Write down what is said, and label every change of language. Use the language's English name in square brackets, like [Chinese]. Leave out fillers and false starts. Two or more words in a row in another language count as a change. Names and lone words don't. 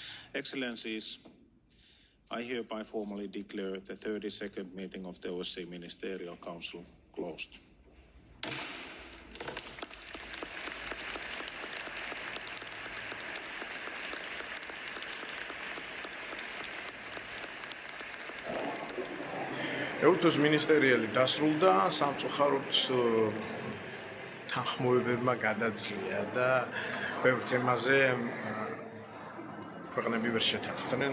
[English] Excellencies, I hereby formally declare the 32nd meeting of the OSCE Ministerial Council closed. [Georgian] ეუთოს მინისტერიალი დასრულდა, სამწუხაროდ თანხმოვებებმა გადაძლია და ბევრ თემაზე ქვეყნები ვერ შეთანხმდნენ.